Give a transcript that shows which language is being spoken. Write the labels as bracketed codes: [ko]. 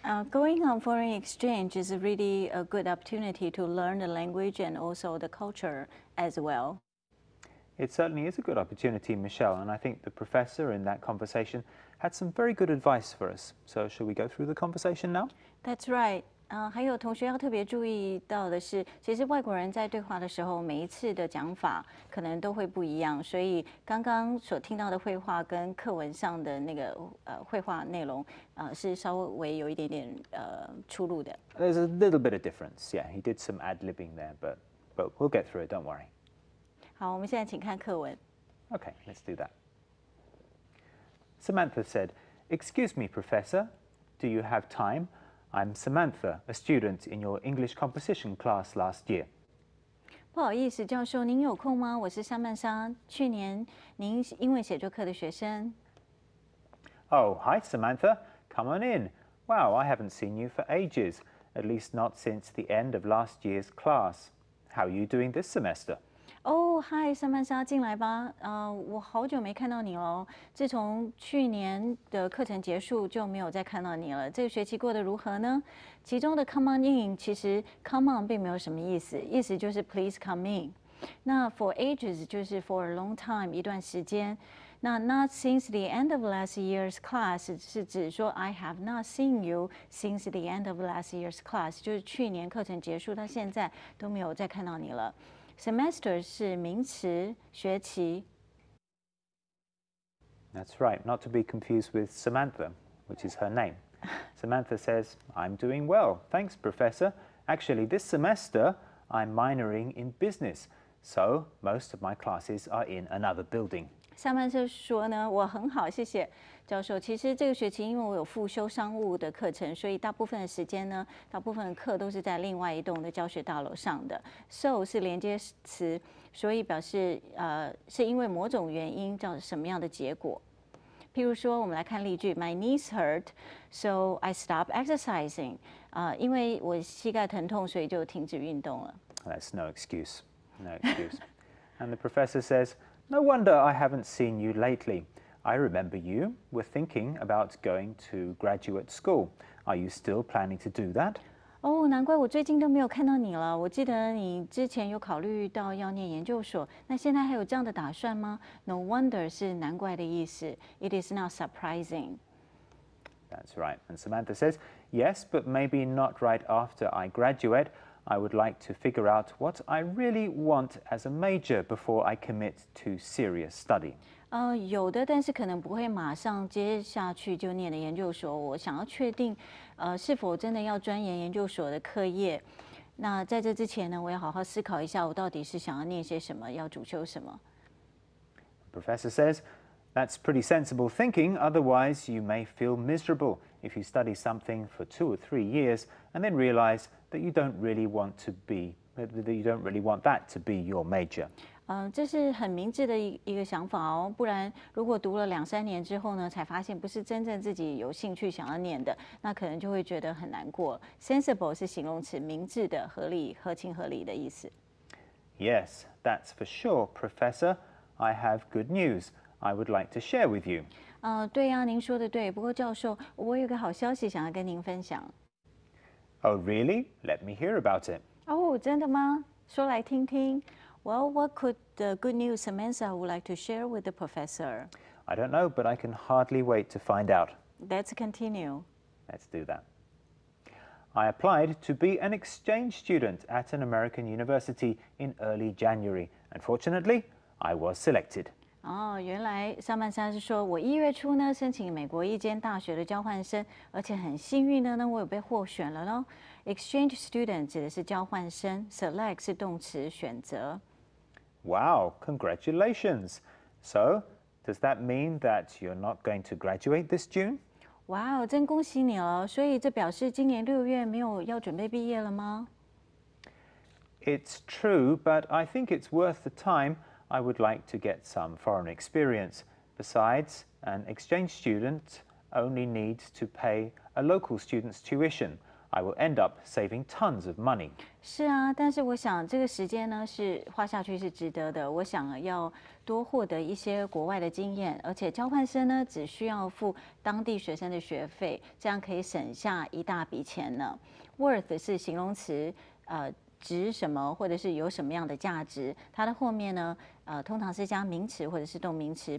[en] Going on foreign exchange is really a good opportunity to learn the language and also the culture as well. It certainly is a good opportunity, Michelle, and I think the professor in that conversation had some very good advice for us. So shall we go through the conversation now? That's right. [zh] 还有同学要特别注意到的是，其实外国人在对话的时候，每一次的讲法可能都会不一样，所以刚刚所听到的绘画跟课文上的那个绘画内容，是稍微有一点点出入的。 [en] There's a little bit of difference. Yeah, he did some ad-libbing there, but we'll get through it. Don't worry. [zh] 好，我们现在请看课文。 [en] Okay, let's do that. Samantha said, "Excuse me, Professor, do you have time? I'm Samantha, a student in your English composition class last year." [zh] 不好意思，教授，您有空吗？我是莎曼莎，去年您英文写作课的学生。 [en] Oh, hi, Samantha. Come on in. Wow, I haven't seen you for ages, at least not since the end of last year's class. How are you doing this semester? [zh] 哦，嗨，莎曼莎，进来吧。我好久没看到你了。自从去年的课程结束，就没有再看到你了。这个学期过得如何呢？其中的 [en] "come on in" [zh] 其实 [en] "come on" [zh] 并没有什么意思，意思就是 [en] "please come in"。 [zh] 那 [en] "for ages" [zh] 就是 [en] "for a long time" [zh] 一段时间。那 [en] "not since the end of last year's class" [zh] 是指说 [en] "I have not seen you since the end of last year's class"， [zh] 就是去年课程结束到现在都没有再看到你了。 Semester 是名词，学期。 [en] That's right, not to be confused with Samantha, which is her name. Samantha says, "I'm doing well, thanks, Professor. Actually, this semester, I'm minoring in business, so most of my classes are in another building." [zh] 上半身说呢，我很好，谢谢教授。其实这个学期因为我有复修商务的课程，所以大部分的时间呢，大部分的课都是在另外一栋的教学大楼上的。 So 是连接词，所以表示是因为某种原因叫什么样的结果。譬如说，我们来看例句 ： [en] My knees hurt, so I stopped exercising. [zh] 因为我膝盖疼痛，所以就停止运动了。 [en] That's no excuse. No excuse. And the professor says, "No wonder I haven't seen you lately. I remember you were thinking about going to graduate school. Are you still planning to do that?" [zh] 哦，难怪我最近都没有看到你了。我记得你之前有考虑到要念研究所，那现在还有这样的打算吗 ？ [en] No wonder [zh] 是难怪的意思。 [en] It is not surprising. That's right. And Samantha says, "Yes, but maybe not right after I graduate. I would like to figure out what I really want as a major before I commit to serious study." [zh] 有的，但是可能不会马上接下去就念的研究所。我想要确定，是否真的要钻研研究所的课业。那在这之前呢，我要好好思考一下，我到底是想要念些什么，要主修什么。 [en] The professor says, "That's pretty sensible thinking. Otherwise, you may feel miserable if you study something for 2 or 3 years and then realize that you don't really want that to be your major." [zh] 这是很明智的一个想法哦。不然，如果读了2、3年之后呢，才发现不是真正自己有兴趣想要念的，那可能就会觉得很难过。 Sensible 是形容词，明智的、合理、合情合理的意思。 [en] Yes, that's for sure, Professor. I have good news I would like to share with you. [zh] 对呀，您说的对。不过教授，我有个好消息想要跟您分享。 [en] Oh, really? Let me hear about it. [zh] 哦，真的吗？说来听听。 [en] Well, what could the good news Samantha would like to share with the professor? I don't know, but I can hardly wait to find out. Let's continue. Let's do that. I applied to be an exchange student at an American university in early January. Unfortunately, I was selected. [zh] 原来上半山是说我1月初呢申请美国一间大学的交换生，而且很幸运的呢，我有被获选了咯。 Exchange student 指的是交换生 ，select 是动词选择。 [en] Wow, congratulations. So, does that mean that you're not going to graduate this June? [zh] 哇哦，真恭喜你了！所以这表示今年6月没有要准备毕业了吗？ [en] It's true, but I think it's worth the time. I would like to get some foreign experience. Besides, an exchange student only needs to pay a local student's tuition. I will end up saving tons of money. [zh] 是啊，但是我想这个时间呢是花下去是值得的。我想要多获得一些国外的经验，而且交换生呢只需要付当地学生的学费，这样可以省下一大笔钱呢。 Worth 是形容词，值什么或者是有什么样的价值，它的后面呢，通常是加名词或者是动名词。